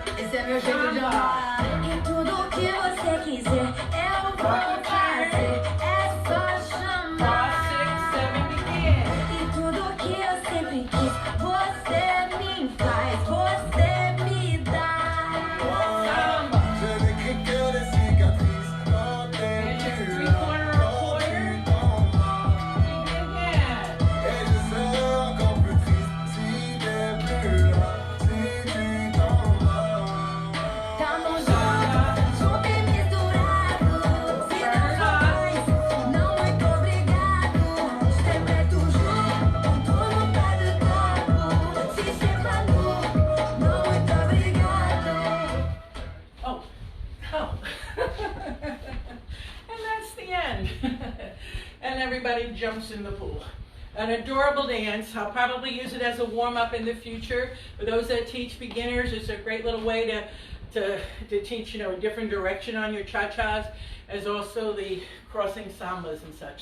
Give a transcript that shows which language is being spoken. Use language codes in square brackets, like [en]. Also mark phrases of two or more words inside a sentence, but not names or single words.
[pt] Esse é meu jeito de amar. E tudo que você quiser, eu vou fazer. É só chamar. E tudo que eu sempre quis, você me faz, você me dá. [fr] Je n'écris que des cicatrices quand t'es plus là, quand tu t'en vas. Et je serai encore plus triste si t'es plus là, si tu t'en vas. [pt] Tamo junto, junto e misturado. Se não for nós, não muito obrigado. Sempre é tu junto, com tudo para o corpo. Se sepa nu, não muito obrigado. [en] Oh, oh. And that's the end. And everybody jumps in the pool. An adorable dance. I'll probably use it as a warm-up in the future. For those that teach beginners, it's a great little way to teach, a different direction on your cha-chas, as also the crossing sambas and such.